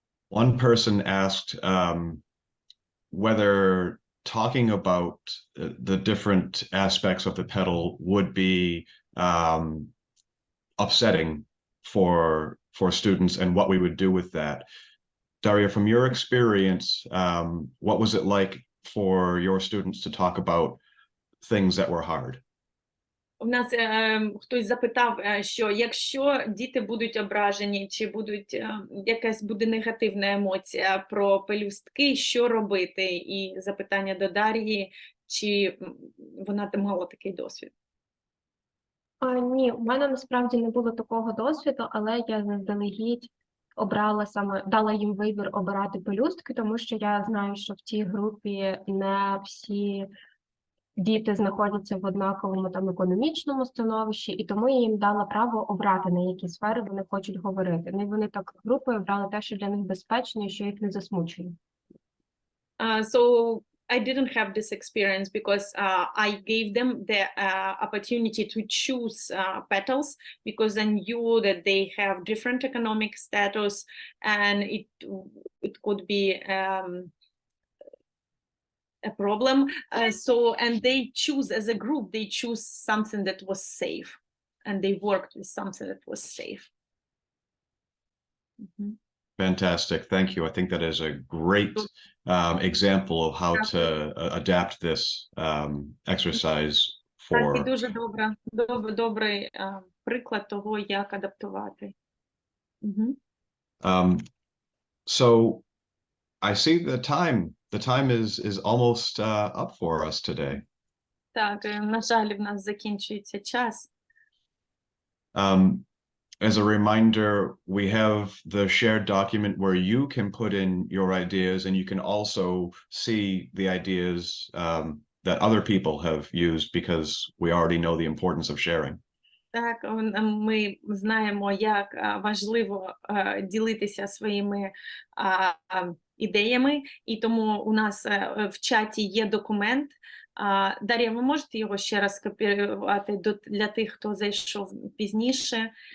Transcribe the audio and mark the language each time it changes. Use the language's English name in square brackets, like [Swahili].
[English] One person asked whether talking about the different aspects of the petal would be upsetting for students and what we would do with that. Daria, from your experience, what was it like for your students to talk about things that were hard? [Ukrainian] У нас хтось запитав, що якщо діти будуть ображені, чи якась буде негативна емоція про пелюстки, що робити? І запитання до Дар'ї, чи вона мала такий досвід? Ні, у мене насправді не було такого досвіду, але я заздалегідь дала їм вибір обирати пелюстки, тому що я знаю, що в цій групі не всі діти знаходяться в однаковому там економічному становищі, і тому я їм дала право обрати, на які сфери вони хочуть говорити. Ну, і вони так групою обрали те, що для них безпечно і що їх не засмучує. [English] So I didn't have this experience because I gave them the opportunity to choose petals because I knew that they have different economic status and it could be a problem. So, and they choose as a group, they choose something that was safe, and they worked with something that was safe. Fantastic. Thank you. I think that is a great example of how to adapt this exercise [Ukrainian] Так, і [English] for. [Ukrainian] дуже добрий приклад того, як адаптувати. [English] So I see the time is almost up for us today. [Ukrainian] Так, на жаль, в нас закінчується час. [English] As a reminder, we have the shared document where you can put in your ideas, and you can also see the ideas that other people have used, because we already know the importance of sharing. [Ukrainian] Так, ми знаємо, як важливо ділитися своїми ідеями, і тому у нас в чаті є документ. Дар'я, ви можете його ще раз скопіювати для тих, хто зайшов пізніше?